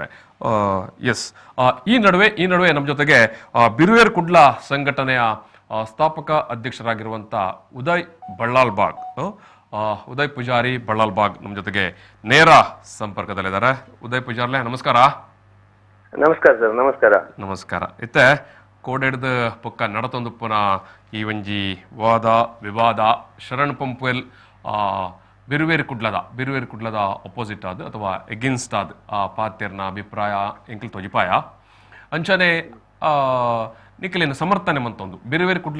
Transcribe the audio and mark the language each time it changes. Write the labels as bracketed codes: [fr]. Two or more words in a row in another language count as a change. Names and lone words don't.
[kn] ಎಸ್, ಈ ನಡುವೆ ನಮ್ಮ ಜೊತೆಗೆ ಬಿರುವೇರು ಕುಡ್ಲ ಸಂಘಟನೆಯ ಸ್ಥಾಪಕ ಅಧ್ಯಕ್ಷರಾಗಿರುವಂಥ ಉದಯ್ ಪೂಜಾರಿ ಬಳ್ಳಾಲ್ಬಾಗ್ ನಮ್ಮ ಜೊತೆಗೆ ನೇರ ಸಂಪರ್ಕದಲ್ಲಿದ್ದಾರೆ. [tcy] ಉದಯ್ ಪೂಜಾರ್ಲೆ, ನಮಸ್ಕಾರ. ನಮಸ್ಕಾರ ಸರ್. ನಮಸ್ಕಾರ. ಇತ್ತೆ ಕೋಡೆಡ್ದ ಪೊಕ್ಕ ನಡತೊಂದುಪ್ಪನ ಈ ಒಂಜಿ ವಾದ ವಿವಾದ ಶರಣ್ ಪಂಪೇಲ್ ಬಿರುವೇರು ಕುಡ್ಲದ ಅಪೋಸಿಟ್ ಆದ್ ಅಥವಾ ಎಗೇನ್ಸ್ಟ್ ಆದ್ ಆ ಪಾತ್ಯರ್ನ ಅಭಿಪ್ರಾಯ ಎಂಕಲ್ ತೊಜಿಪಾಯ ಅಂಚನೆ ನಿಖಿಲಿನ ಸಮರ್ಥನೆ ಮಂತೊಂದು ಬಿರುವೇರು ಕುಡ್ಲ